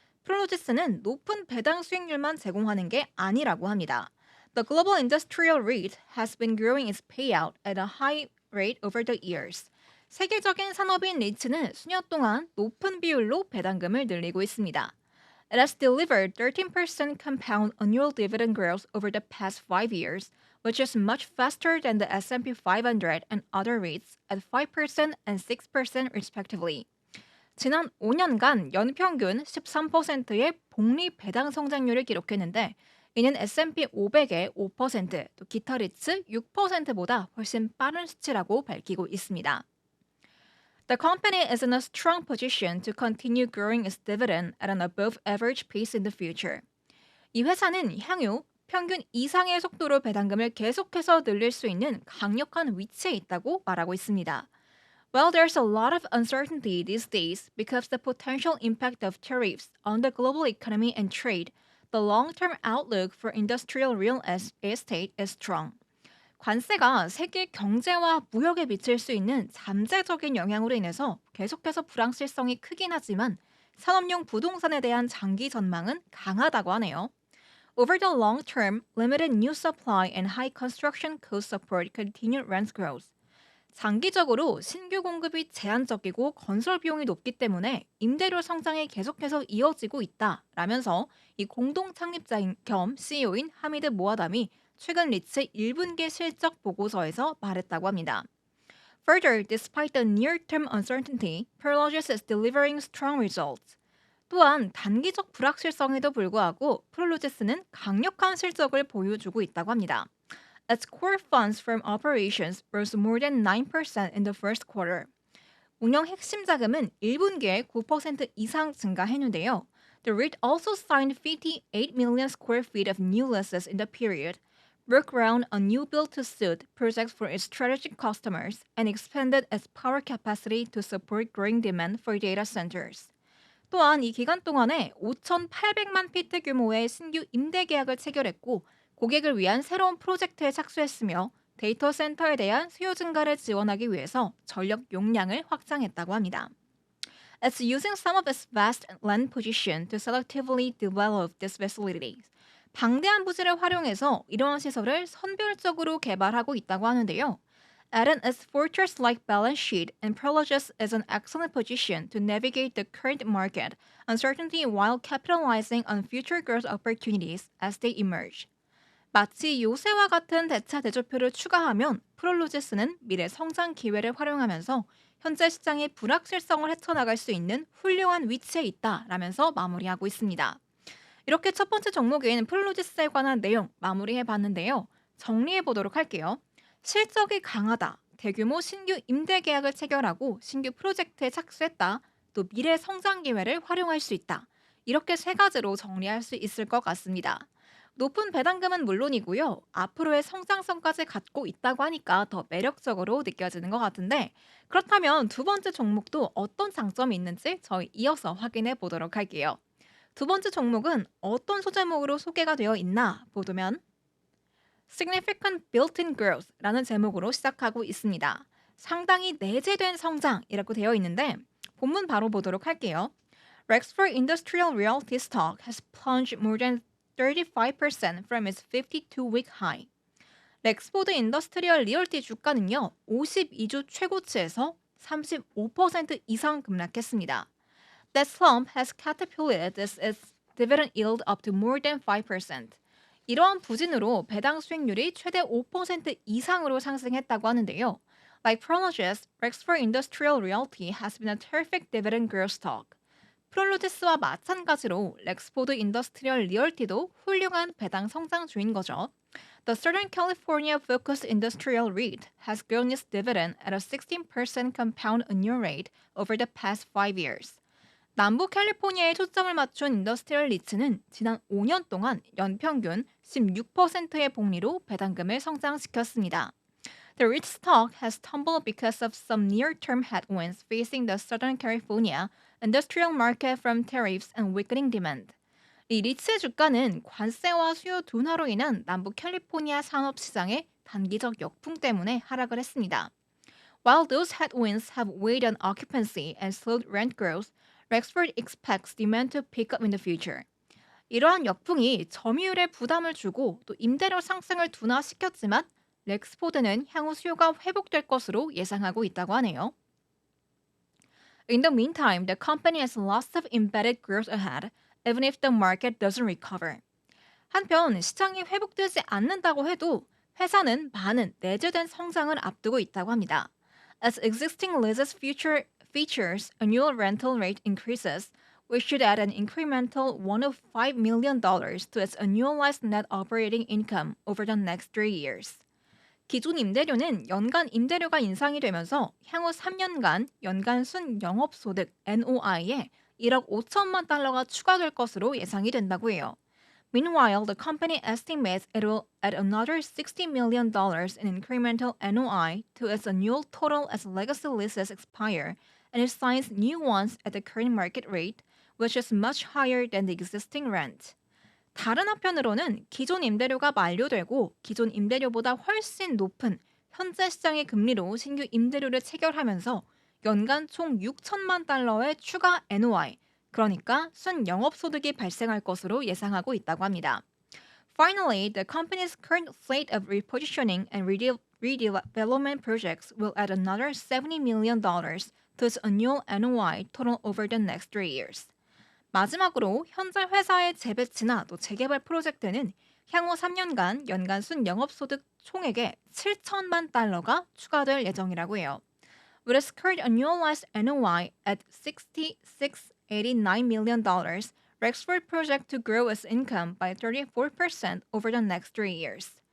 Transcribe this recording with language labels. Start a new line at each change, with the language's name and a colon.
Korean: 프롤로지스는 높은 배당 수익률만 제공하는 게 아니라고 합니다.
English: The global industrial REIT has been growing its payout at a high rate over the years.
Korean: 세계적인 산업인 리츠는 수년 동안 높은 비율로 배당금을 늘리고 있습니다.
English: It has delivered 13% compound annual dividend growth over the past 5 years, which is much faster than the S&P 500 and other REITs at 5% and 6% respectively.
Korean: 지난 5년간 연평균 13%의 복리 배당 성장률을 기록했는데 이는 S&P 500의 5%, 또 기타 리츠 6%보다 훨씬 빠른 수치라고 밝히고 있습니다.
English: The company is in a strong position to continue growing its dividend at an above average pace in the future.
Korean: 이 회사는 향후 평균 이상의 속도로 배당금을 계속해서 늘릴 수 있는 강력한 위치에 있다고 말하고 있습니다.
English: Well, there's a lot of uncertainty these days because the potential impact of tariffs on the global economy and trade, the long-term outlook for industrial estate is strong.
Korean: 관세가 세계 경제와 무역에 미칠 수 있는 잠재적인 영향으로 인해서 계속해서 불확실성이 크긴 하지만 산업용 부동산에 대한 장기 전망은 강하다고 하네요.
English: Over the long term, limited new supply and high construction cost support continued rent growth.
Korean: 장기적으로 신규 공급이 제한적이고 건설 비용이 높기 때문에 임대료 성장이 계속해서 이어지고 있다라면서 이 공동 창립자인 겸 CEO인 하미드 모아담이 최근 리츠 1분기 실적 보고서에서 말했다고 합니다.
English: Further, despite the near-term uncertainty, Prologis is delivering strong results.
Korean: 또한 단기적 불확실성에도 불구하고 프롤로지스는 강력한 실적을 보여주고 있다고 합니다.
English: Its core funds from operations rose more than 9% in the first quarter.
Korean: 운영 핵심 자금은 1분기에 9% 이상 증가했는데요.
English: The REIT also signed 58 million square feet of new leases in the period, broke ground on new build-to-suit projects for its strategic customers, and expanded its power capacity to support growing demand for data centers.
Korean: 또한 이 기간 동안에 5,800만 피트 규모의 신규 임대 계약을 체결했고 고객을 위한 새로운 프로젝트에 착수했으며 데이터 센터에 대한 수요 증가를 지원하기 위해서 전력 용량을 확장했다고 합니다.
English: It's using some of its vast land position to selectively develop these facilities.
Korean: 방대한 부지를 활용해서 이러한 시설을 선별적으로 개발하고 있다고 하는데요.
English: Adding its fortress-like balance sheet, and Prologis is in excellent position to navigate the current market uncertainty while capitalizing on future growth opportunities as they emerge.
Korean: 마치 요새와 같은 대차 대조표를 추가하면 프롤로지스는 미래 성장 기회를 활용하면서 현재 시장의 불확실성을 헤쳐나갈 수 있는 훌륭한 위치에 있다라면서 마무리하고 있습니다. 이렇게 첫 번째 종목인 프롤로지스에 관한 내용 마무리해 봤는데요. 정리해 보도록 할게요. 실적이 강하다. 대규모 신규 임대 계약을 체결하고 신규 프로젝트에 착수했다. 또 미래 성장 기회를 활용할 수 있다. 이렇게 세 가지로 정리할 수 있을 것 같습니다. 높은 배당금은 물론이고요. 앞으로의 성장성까지 갖고 있다고 하니까 더 매력적으로 느껴지는 것 같은데 그렇다면 두 번째 종목도 어떤 장점이 있는지 저희 이어서 확인해 보도록 할게요. 두 번째 종목은 어떤 소제목으로 소개가 되어 있나 보면
English: Significant Built-in Growth
Korean: 라는 제목으로 시작하고 있습니다. 상당히 내재된 성장이라고 되어 있는데 본문 바로 보도록 할게요.
English: Rexford Industrial Realty stock has plunged more than 35% from its 52-week high.
Korean: 렉스포드 인더스트리얼 리얼티 주가는요. 52주 최고치에서 35% 이상 급락했습니다.
English: That slump has catapulted its dividend yield up to more than 5%.
Korean: 이러한 부진으로 배당 수익률이 최대 5% 이상으로 상승했다고 하는데요.
English: Like Prologis, Rexford Industrial Realty has been a terrific dividend growth stock.
Korean: 프롤로지스와 마찬가지로 렉스포드 인더스트리얼 리얼티도 훌륭한 배당 성장주인 거죠.
English: The Southern California Focused Industrial REIT has grown its dividend at a 16% compound annual rate over the past 5 years.
Korean: 남부 캘리포니아에 초점을 맞춘 인더스트리얼 리츠는 지난 5년 동안 연평균 16%의 복리로 배당금을 성장시켰습니다.
English: The REIT stock has tumbled because of some near-term headwinds facing the Southern California industrial market from tariffs and weakening demand.
Korean: 이 리츠의 주가는 관세와 수요 둔화로 인한 남부 캘리포니아 산업 시장의 단기적 역풍 때문에 하락을 했습니다.
English: While those headwinds have weighed on occupancy and slowed rent growth, Rexford expects demand to pick up in the future.
Korean: 이러한 역풍이 점유율에 부담을 주고 또 임대료 상승을 둔화시켰지만 렉스포드는 향후 수요가 회복될 것으로 예상하고 있다고 하네요.
English: In the meantime, the company has lots of embedded growth ahead, even if the market doesn't recover.
Korean: 한편 시장이 회복되지 않는다고 해도 회사는 많은 내재된 성장을 앞두고 있다고 합니다.
English: As existing leases features annual rental rate increases, which should add an incremental $105 million to its annualized net operating income over the next 3 years.
Korean: 기존 임대료는 연간 임대료가 인상이 되면서 향후 3년간 연간 순 영업소득 NOI에 1억 5천만 달러가 추가될 것으로 예상이 된다고 해요.
English: Meanwhile, the company estimates it will add another $60 million in incremental NOI to its annual total as legacy leases expire, and it signs new ones at the current market rate, which is much higher than the existing rent.
Korean: 다른 한편으로는 기존 임대료가 만료되고 기존 임대료보다 훨씬 높은 현재 시장의 금리로 신규 임대료를 체결하면서 연간 총 6천만 달러의 추가 NOI, 그러니까 순영업소득이 발생할 것으로 예상하고 있다고 합니다.
English: Finally, the company's current slate of repositioning and redevelopment projects will add another $70 million to its annual NOI total over the next 3 years.
Korean: 마지막으로 현재 회사의 재배치나 또 재개발 프로젝트는 향후 3년간 연간 순영업소득 총액의 7천만 달러가 추가될 예정이라고 해요.
English: With its current annualized NOI at $66.89 million, Rexford project to grow its income by 34% over the next 3 years.